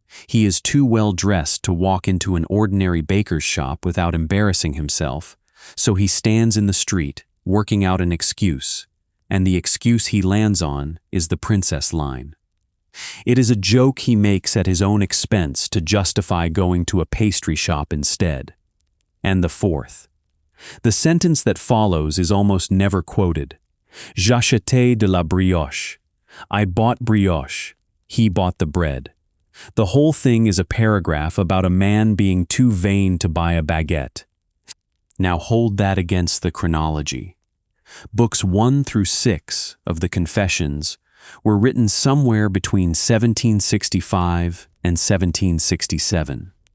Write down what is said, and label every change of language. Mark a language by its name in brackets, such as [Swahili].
[English] He is too well dressed to walk into an ordinary baker's shop without embarrassing himself, so he stands in the street, working out an excuse, and the excuse he lands on is the princess line. It is a joke he makes at his own expense to justify going to a pastry shop instead. And the fourth. The sentence that follows is almost never quoted. [French] J'achetais de la brioche. [English] I bought brioche. He bought the bread. The whole thing is a paragraph about a man being too vain to buy a baguette. Now hold that against the chronology. Books 1 through 6 of the Confessions were written somewhere between 1765 and 1767.